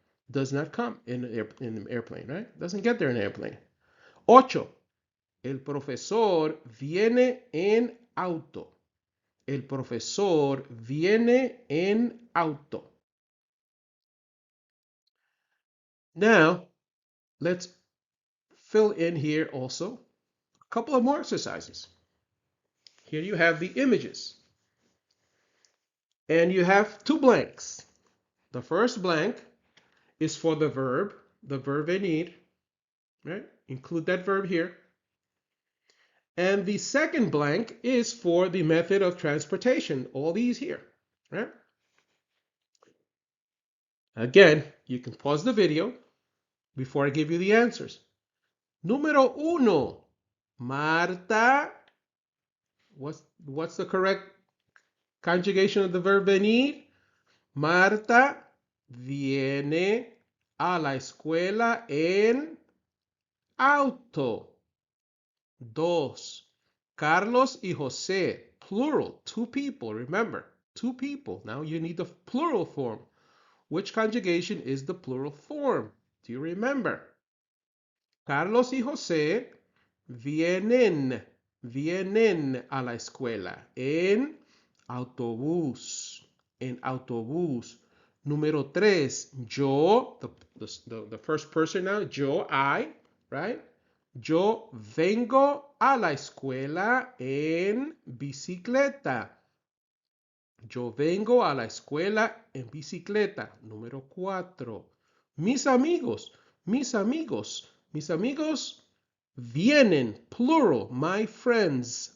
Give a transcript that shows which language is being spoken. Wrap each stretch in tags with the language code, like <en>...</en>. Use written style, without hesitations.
<en>Does not come in an airplane, right? Doesn't get there in an airplane.</en> <es>8, el profesor viene en auto. El profesor viene en auto.</es> <en>Now, let's fill in here also a couple of more exercises. Here you have the images. And you have 2 blanks. The first blank is for the verb venir, right? Include that verb here. And the second blank is for the method of transportation, all these here, right? Again, you can pause the video before I give you the answers. Número 1, Marta. What's the correct conjugation of the verb venir?</en> <es>Marta viene a la escuela en auto.</es> <en>2, Carlos y José, plural, 2 people, remember, 2 people. Now you need the plural form. Which conjugation is the plural form? Do you remember?</en> <es>Carlos y José vienen a la escuela en autobús. En autobús.</es> <en>Número 3, yo, the first person now, yo, I, right?</en> <es>Yo vengo a la escuela en bicicleta. Yo vengo a la escuela en bicicleta. Número 4. Mis amigos vienen, plural,</es> <en>my friends.</en>